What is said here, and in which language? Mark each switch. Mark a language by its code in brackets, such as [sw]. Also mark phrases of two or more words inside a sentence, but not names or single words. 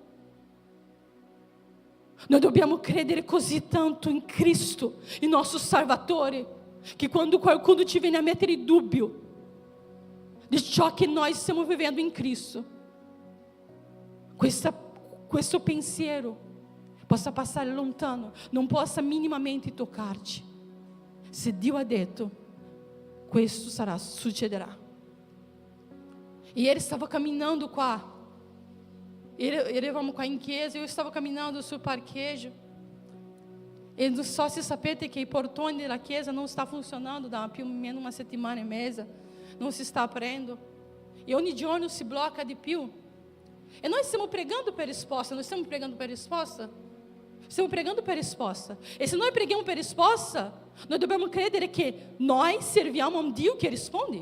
[it] Noi dobbiamo credere così tanto in Cristo, il nostro Salvatore, che quando qualcuno ci viene a mettere in dubbio di ciò che noi stiamo vivendo in Cristo, questo pensiero possa passare lontano, non possa minimamente toccarci. Se Dio ha detto, questo succederà. Ieri stavo camminando qua, eravamo qua in chiesa, [pt] eu estava caminhando [it] sul parquejo E non so se sapete che i portoni della chiesa non sta funzionando da più o meno una settimana e mezza, non si sta aprendo, e ogni giorno si blocca di più. E noi stiamo pregando per risposta, non stiamo pregando per risposta? Stiamo pregando per risposta. E se noi preghiamo per risposta, noi dobbiamo credere che noi serviamo a un Dio che risponde.